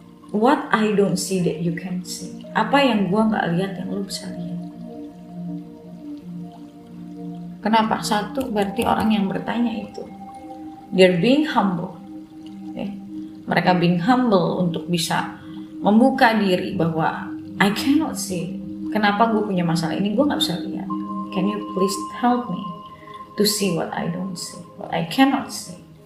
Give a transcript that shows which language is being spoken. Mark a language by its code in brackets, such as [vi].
[en] What I don't see that you can see? [id] Apa yang gua nggak lihat yang lu bisa lihat? Kenapa? Satu, berarti orang yang bertanya itu [en] they're being humble. [id] Okay? Mereka [en] being humble [id] untuk bisa membuka diri bahwa [en] I cannot see. [id] Kenapa gue punya masalah ini? Gue nggak bisa lihat. [en] Can you please help me to see what I don't see, what I cannot see?